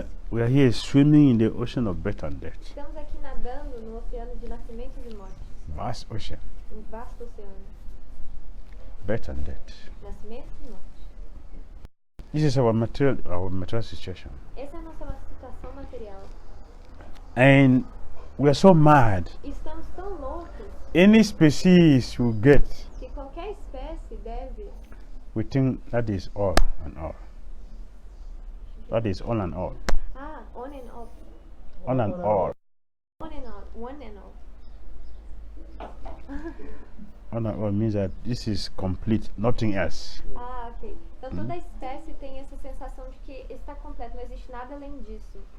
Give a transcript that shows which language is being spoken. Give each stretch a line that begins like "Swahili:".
English: We are here swimming in the ocean of birth and death.
Portuguese: Estamos aqui nadando no oceano de nascimento e de morte.
English: Vast ocean.
Portuguese: Um vasto oceano.
English: Birth and death.
Portuguese: Nascimento e morte.
English: This is our material situation.
Portuguese: Essa é a nossa situação material.
English: And we are so mad.
Portuguese: Estamos tão loucos
English: Any species you get,
Portuguese: que qualquer espécie deve...
English: we think that is all and all. That is all and all. Ah, on and off. All and all. On and on. One and all. All and all means that this is complete, nothing else. Ah, ok.
Portuguese: Então toda espécie tem essa sensação de que está completo, não existe nada além disso.